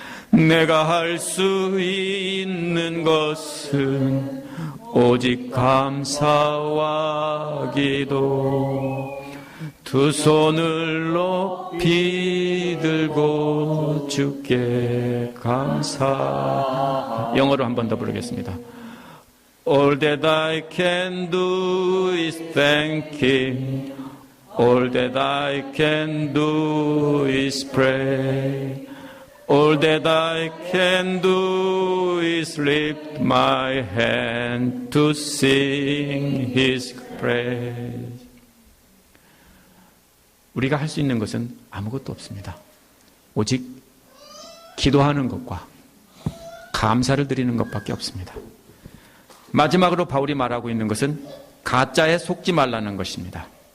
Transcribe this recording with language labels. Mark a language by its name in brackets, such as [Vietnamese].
[Korean] 내가 할 수 있는 것은 오직 감사와 기도, 두 손을 높이 들고 주께 감사. 영어로 한 번 더 부르겠습니다. [English] All that I can do is thank Him. All that I can do is pray. All that I can do is lift my hand to sing His praise. [Korean] 우리가 할 수 있는 것은 아무것도 없습니다. 오직 기도하는 것과 감사를 드리는 것밖에 없습니다. 마지막으로 바울이 말하고 있는 것은 가짜에 속지 말라는 것입니다.